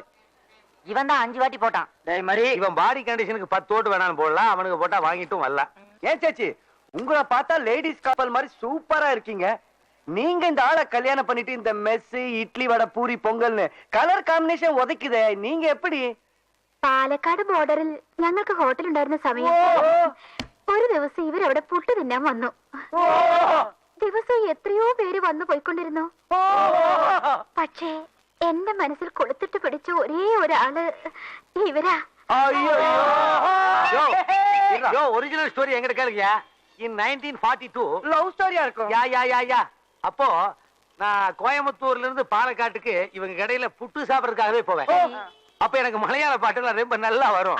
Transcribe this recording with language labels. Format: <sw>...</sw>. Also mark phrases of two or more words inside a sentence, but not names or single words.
<ta>இவன் தான் 5 வாட்டி போட்டான். டேய் மாதிரி, இவன் பாடி கண்டிஷனுக்கு 10 ஓட்டு வேணாலும் போடலாம். அவனுக்கு போட்டா வாங்கிட்டும் வரலாம். ஏன் சேச்சி, உங்களை பார்த்தா லேடிஸ் கப்பல் மாதிரி சூப்பரா இருக்கீங்க. நீங்க இந்த ஆளை கல்யாணம் பண்ணிட்டு இந்த மெஸ் இட்லி வடை பூரி பொங்கல்னு</ta> <en>color combination</en> <ta>உதைக்குதே, நீங்க எப்படி?</ta> <ml>പാലക്കാട് ബോർഡറിൽ ഞങ്ങൾക്ക് ഹോട്ടൽ ഉണ്ടായിരുന്ന സമയം ഒരു ദിവസം ഇവർ അവിടെ പുട്ട് തിന്നാൻ വന്നു. ദിവസം എത്രയോ പേര് വന്നു പോയിക്കൊണ്ടിരുന്നു. പക്ഷേ എന്റെ മനസ്സിൽ കൊളുത്തിട്ട് പിടിച്ച ഒരേ ഒരാള് ഇവരാ.</ml> <ta>யோ</ta> <en>original story</en> <ta>எங்கிட்ட கேளுங்கயா.</ta> <en>In 1942 love storya</en> <ta>இருக்கும். யா அப்போ நான் கோயம்புத்தூர்ல இருந்து பாலக்காட்டுக்கு இவங்க கடையில புட்டு சாப்பிடறதுக்காகவே போவேன். அப்ப எனக்கு மலையாள பாட்டுலாம் ரொம்ப நல்லா வரும்.</ta>